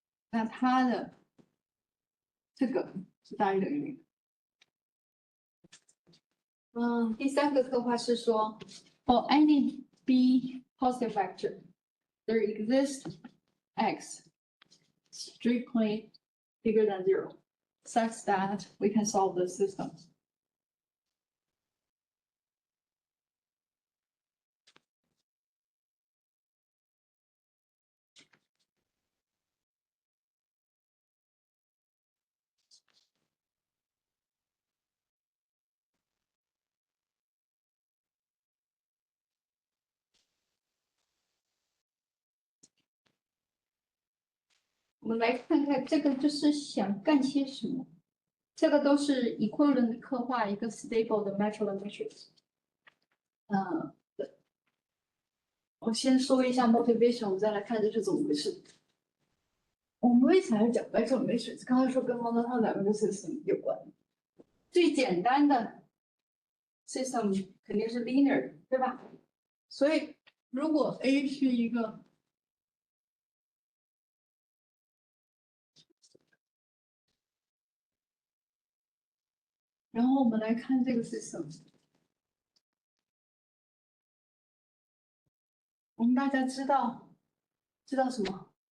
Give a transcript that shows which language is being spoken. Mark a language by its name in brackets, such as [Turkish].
[Chinese] 那它的这个是大于等于0。第三个刻画是说 [English] ，for any b positive vector, there exists x strictly bigger than 0, such that we can solve the system. [Chinese] 我们来看看这个就是想干些什么。这个都是 equivalent 的刻画一个 stable 的 metal matrix。对。我先说一下 motivation， 我们再来看这是怎么回事。我们为啥要讲 metal matrix？刚才说跟 monotone dynamic system 有关。最简单的 system 肯定是 linear， 对吧？所以如果 A 是一个然后我们来看这个 system， 我们大家知道什么？